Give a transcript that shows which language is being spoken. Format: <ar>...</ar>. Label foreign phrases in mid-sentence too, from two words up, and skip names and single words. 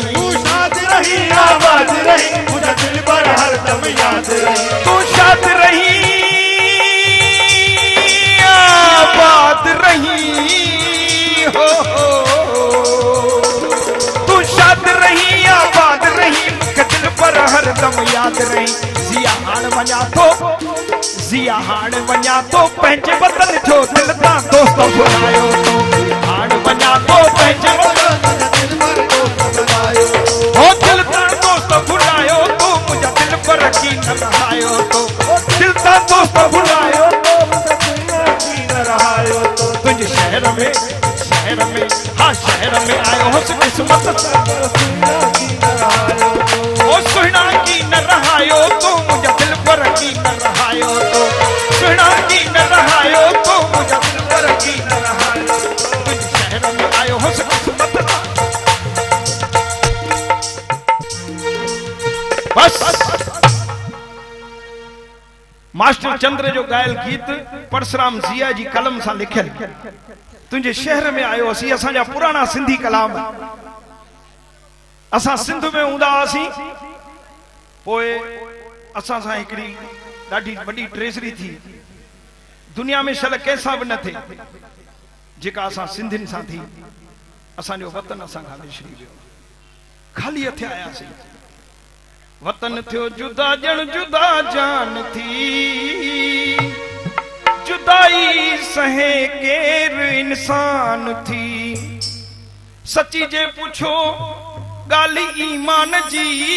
<hi>तू शाद रही आबाद रही मुझे दिल पर हरदम याद रही तू शाद रही आबाद रही हो तू शाद रही आबाद रही मुझे दिल पर हरदम याद रही</hi> <sd>जिया हाण वञा तो पंहिंजे</sd> <hi>वतन जो दिल तां दोस्त भुलायो तो हाण वञा तो पंहिंजे</hi> <sd>दिल पर दोस्त बुलायो ओ दिल तां दोस्त भुलायो तो मुंहिंजा दिल पर यकीन रहायो तो दिल तां दोस्त भुलायो तो मुंहिंजा दिल न रहायो तो तुंहिंजे शहर में हाँ शहर में आयो हुस किस्मत न रहायो ओ सुहिणा की न रहायो तो मुंहिंजा दिल पर यकीन रहायो तो सुहिणा की न रहायो तो मुंहिंजा दिल पर यकीन रहायो तुंहिंजे शहर में आयो हुस किस्मत बस मास्टर चंद्र जो गायल गीत परशुराम जिया जी कलम सां लिखियल तुंहिंजे शहर में आयो असीं असांजा पुराणा सिंधी कलाम असां सिंध में हूंदा हुआसीं पोइ असां सां हिकिड़ी ॾाढी वॾी ट्रेजरी थी दुनिया में शल कंहिंसां बि न थिए जेका असां सिंधियुनि सां थी असांजो वतन असां खां विसरी वियो ख़ाली हथ आयासीं वतन थियो जुदा ॼण जुदा जान थी जुदाई सहे केर इंसान थी सची जे पुछो गाली ईमान जी</sd>